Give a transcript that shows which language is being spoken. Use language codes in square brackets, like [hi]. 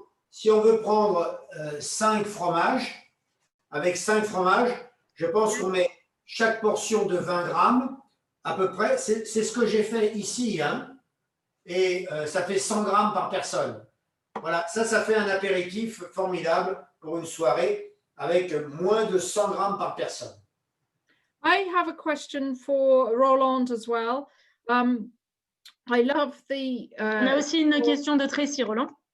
[fr] Si on veut prendre 5 fromages, avec 5 fromages, je pense qu'on met chaque portion de 20 grammes, à peu près. C'est ce que j'ai fait ici, hein, et ça fait 100 grammes par personne. Voilà, ça fait un apéritif formidable pour une soirée avec moins de 100 grammes par personne. [en] I have a question for Roland as well. I love the. [fr] On a aussi une question de Tracy, Roland.